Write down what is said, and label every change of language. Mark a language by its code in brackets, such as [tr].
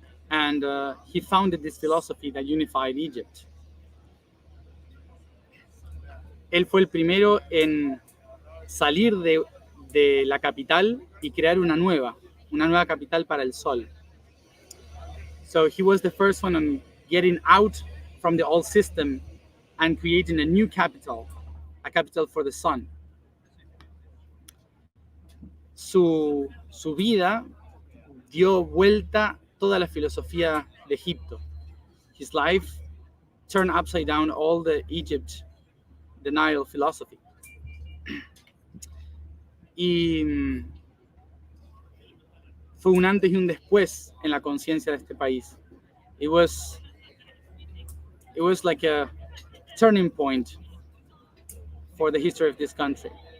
[en] And he founded this philosophy that unified Egypt. [es] Él fue el primero en salir de la capital y crear una nueva capital para el sol. [en] So he was the first one on getting out from the old system and creating a new capital, a capital for the sun. [es] Su vida dio vuelta toda la filosofía de Egipto. [en] His life turned upside down all the Nile philosophy. [es] Y fue un antes y un después en la conciencia de este país. [en] It was like a turning point for the history of this country.